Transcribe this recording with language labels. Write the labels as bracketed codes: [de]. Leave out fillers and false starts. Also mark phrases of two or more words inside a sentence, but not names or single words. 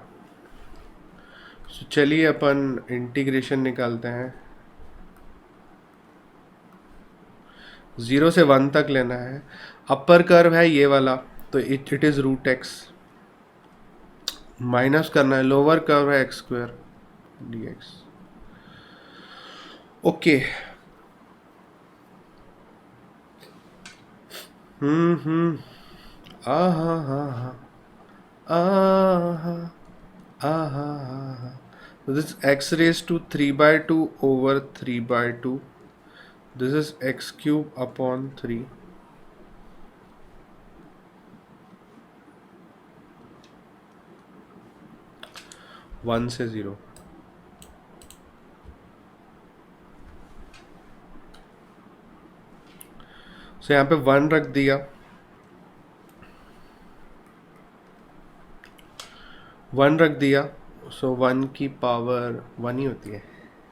[hi] सो चलिए अपन इंटीग्रेशन निकालते हैं। 0 से 1 तक लेना है। [en] upper curve [hi] है ये वाला, तो [en] it is root x. minus [hi] करना है, [en] lower curve है x square d x. ओके, आहा हा हा, आहा आहा हा। दिस x raised to 3/2 over 3/2. This is x cube upon 3. [hi] वन से 0। सो यहाँ पे 1 रख दिया, 1 रख दिया। सो 1 की पावर 1 ही होती है।